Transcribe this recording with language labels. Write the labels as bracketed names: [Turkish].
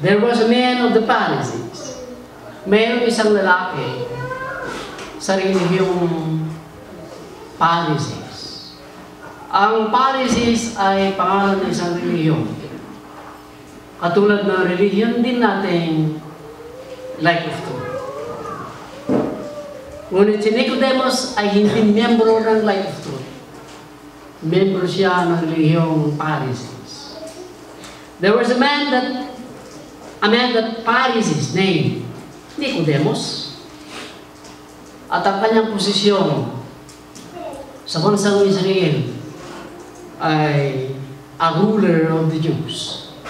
[English] There was a man of the Pharisees. [Filipino] Mayroong isang lalaki sa relihiyong Pharisees. Ang Pharisees ay pangalan ng isang relihiyon. Katulad ng relihiyon din natin, Life of Truth. Ngunit si Nicodemus ay hindi miyembro ng Life of Truth. Miyembro siya ng relihiyong Pharisees. [English] There was a man that Pharisees named Nicodemus. [Filipino] At ang kanyang posisyon sa bansang Israel ay [English] a ruler of the Jews.